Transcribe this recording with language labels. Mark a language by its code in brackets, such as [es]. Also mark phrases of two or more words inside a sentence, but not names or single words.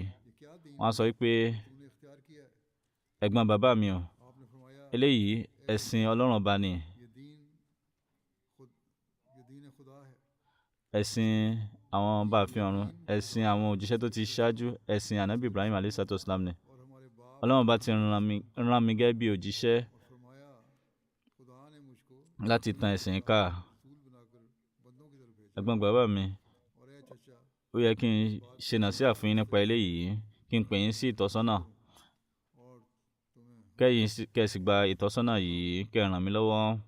[yo] Wọ́n á sọ wípé, ẹ̀gbọ́n bàbá mi o, eléyìí ẹ̀sìn Ọlọ́run ọba ni, ẹ̀sìn àwọn ọba àfin ọ̀run, ẹ̀sìn àwọn òjíṣẹ́ tó ti ṣáájú, ẹ̀sìn ànábì Ibrahim [ar] عليه الصلاة والسلام [yo] ni. Ọlọ́run ọba ti rán mi gẹ́gẹ́ bí òjíṣẹ́ láti tan ẹ̀sìn ká. Ẹ̀gbọ́n bàbá mi, ó yẹ kí n ṣe nàsíhà fún yín nípa eléyìí, kí n pè yín sí ìtọ́sọ́nà, kẹ́sì gba ìtọ́sọ́nà yìí, kẹ́ ràn mí lọ́wọ́.